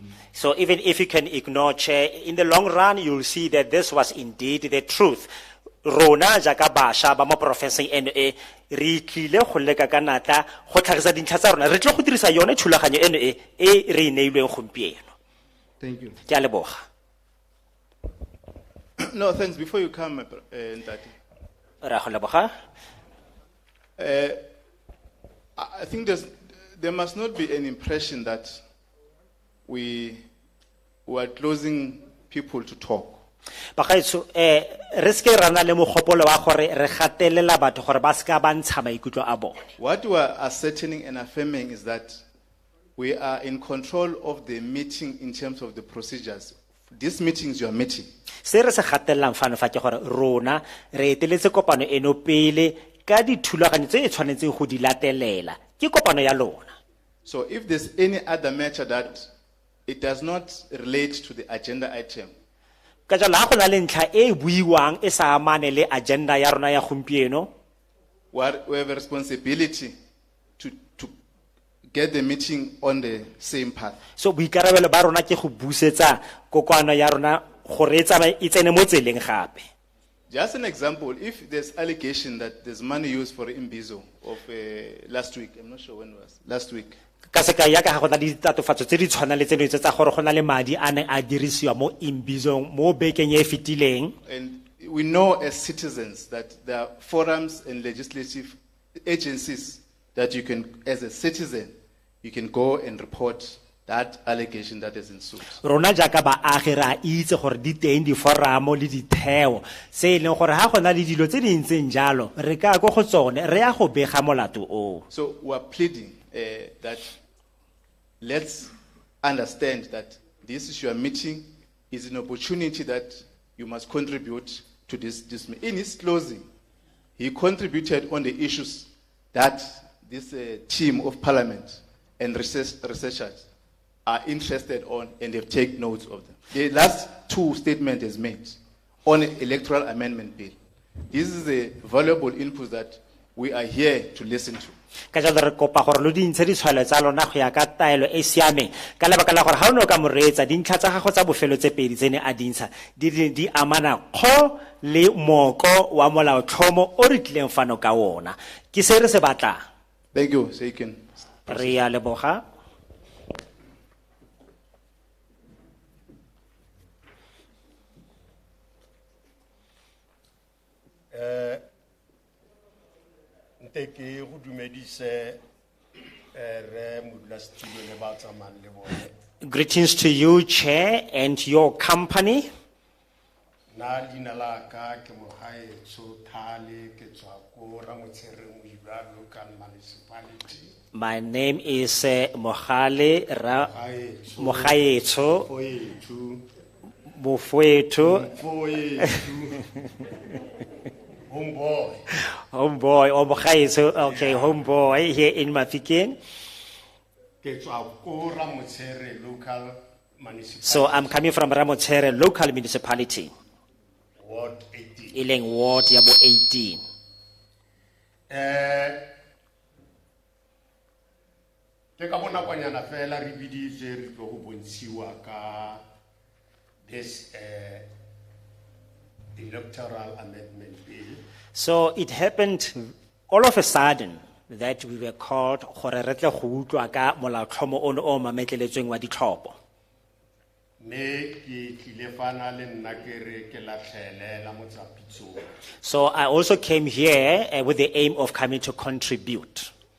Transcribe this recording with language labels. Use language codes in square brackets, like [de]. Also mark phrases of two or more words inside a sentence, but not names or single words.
[en] So even if you can ignore, Chair, in the long run you'll see that this was indeed the truth. [tn] Rona jaaka bašwa ba mo porofenseng eno e re tlile go leka ka natla go tlhagisa dintlha tsa rona re tle go dirisa yone thulaganyo eno e re neilweng gompieno. [en] Thank you. [tn] Ke a leboga. [en] No, thanks. Before you come, [tn] Ntati, Re a go leboga. [en] I think there must not be an impression that we are closing people to talk. [tn] Bagaetsho re se ke ra na le mogopolo wa gore re gatelela batho gore ba se ka ba ntsha maikutlo a bone. [en] What we are ascertaining and affirming is that we are in control of the meeting in terms of the procedures. This meeting is your meeting. [tn] Se re se gatelelang fano fa ke gore rona re eteletse kopano eno pele ka dithulaganyo tse e tshwanetseng go di latelela ke kopano ya lona. [en] So if there's any other matter that it does not relate to the agenda item, [tn] Ka jalo ha go na le ntlha e buiwang e sa amane le agenda ya rona ya gompieno, [en] we have a responsibility to get the meeting on the same path. [tn] so boikarabelo ba rona ke go busetsa kopano ya rona gore e tsene mo tseleng gape. [en] Just an example, if there's allegation that there's money used for Imbizo of last week, I'm not sure when it was, last week. [tn] Ka se ka ya ka ga go na di tatofatso tse di tshwana le tseno tsa gore go na le madi a ne a dirisiwa mo Imbizong mo bekeng e fetileng. [en] And we know as citizens that there are forums and legislative agencies that you can, as a citizen, you can go and report that allegation that is ensued. [tn] Rona jaaka baagi ra itse gore di teng di foramo le ditheo se e leng gore ha go na le dilo tse di ntseng jalo re ka go tsone re ya go bega molato o. [en] So we are pleading that let's understand that this is your meeting, is an opportunity that you must contribute to this meeting. In his closing, he contributed on the issues that this team of parliament and researchers are interested on, and they've taken notes of them. The last two statements is made on the electoral amendment bill. This is a valuable input that we are here to listen to. [tn] Ka jalo re kopa gore lo di ntshe ditshwaelo tsa lona go ya ka taelo e siameng ka lebaka la gore ha o ne o ka mo reetsa dintlha tsa gago tsa bofelo tse pedi tsene a dintsha di amana kgo le moko wa molaotlhomo o re tlileng fano ka ona ke se re se batlang. [en] Thank you. So you can. [tn] Re a leboga. Nteke go dumedise re modulasetulo le ba tsamayang le bone. [en] Greetings to you, Chair, and your company. [tn] Na leina la ka ke Mogaetsho Thale ke tswa ko Ramotshele Moiba [en] local municipality. My name is Mogale Mogaetsho [tn] Foethu. Mofwetu. [en] Homeboy. Homeboy, or Mogaetsho, okay, homeboy here in Mahikeng. [tn] Ke tswa ko Ramotshele [en] local municipality. So I'm coming from Ramotshele local municipality. Ward 18. [tn] Ileng ward yabo 18. Ke ka bona kwanyana fela re biditse re tlo go bontshiwa ka [en] this electoral amendment bill. So it happened all of a sudden that we were called [tn] gore re tle go utlwa ka molaotlhomo ono o mametleletsweng wa ditlhopho. [en] So I also came here with the aim of coming to contribute.